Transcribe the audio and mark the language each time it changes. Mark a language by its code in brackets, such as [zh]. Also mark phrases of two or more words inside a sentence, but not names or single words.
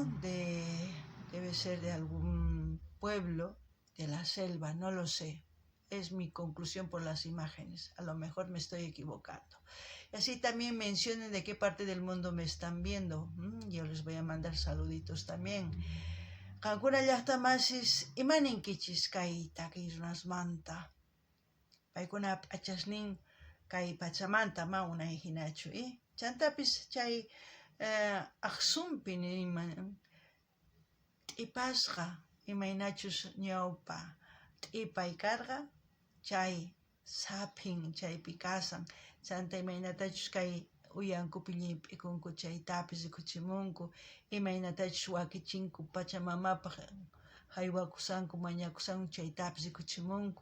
[es] Debe ser de algún pueblo de la selva, no lo sé. Es mi conclusión por las imágenes. A lo mejor me estoy equivocando. Y así también mencionen de qué parte del mundo me están viendo. Yo les voy a mandar saluditos también. [qu] Kankuna llaqtamasis imaninkichis kay takirunasmanta. Paykuna achasnin kay pachamanta ma unay hinachu, chantapis chay aqsumpi t'ipasqa imaynachus ñawpa t'ipay karqa chay sapin chaypi kasan, chanta imaynatachus kay uyankupi llimp'ikunku chaytapis rikuchimunku, imaynatachus wakichinku pachamamapaq haywakusanku mañakusanku chaytapis rikuchimunku.